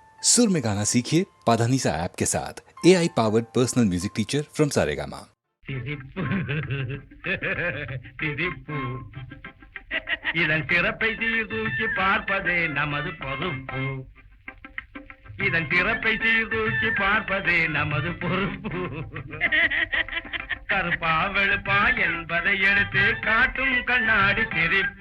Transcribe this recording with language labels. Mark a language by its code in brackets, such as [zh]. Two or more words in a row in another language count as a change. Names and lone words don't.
[hi] सुर में गाना सीखिए पाधानीसा ऐप के साथ [en] AI powered personal music teacher from [hi] सारेगामा। [ta] சிரிப்பு சிரிப்பு இதன் சிறப்பை சீர்தூக்கி பார்ப்பதே நமது பொறுப்பு. இதன் சிறப்பை சீர்தூக்கி பார்ப்பதே நமது பொறுப்பு. கருப்பா வெளுப்பா என்பதை எடுத்து காட்டும் கண்ணாடி சிரிப்பு.